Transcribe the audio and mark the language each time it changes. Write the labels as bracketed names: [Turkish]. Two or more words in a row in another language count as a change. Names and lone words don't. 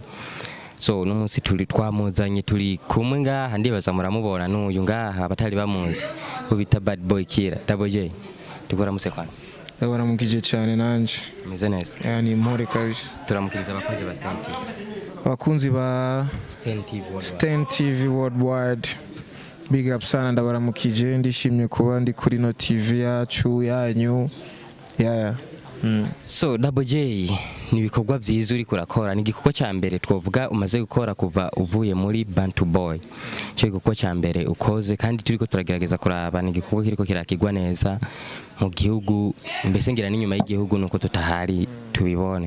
[Rundi] So uno munsi turi twamuzanye, turi kumwe ngaha, ndibaza muramubona n'uyu ngaha abatari bamuzi, ubita Bad Boy Killer. Double J, tukuramutse kwanza. Baramukije cyane nanje. Meze neza. Yani mpore kabisa. Turamukiriza abakozi ba Stein TV. Abakunzi ba Stein TV Worldwide. [English] Big up [Rundi] sana, ndabaramukije, ndishimye kuba ndi kuri no TV yacu yanyu. So Double J, ni ibikorwa byiza uri kurakora. Ni igikorwa cya mbere twovuga umaze gukora kuva uvuye muri Bantu Boy. Cyo igikorwa cya mbere ukoze, kandi turiko turagerageza kuraba ni igikorwa kiriko kirakigwa neza mu gihugu, mbese ngira n'inyuma y'igihugu nuko tutahari tubibone.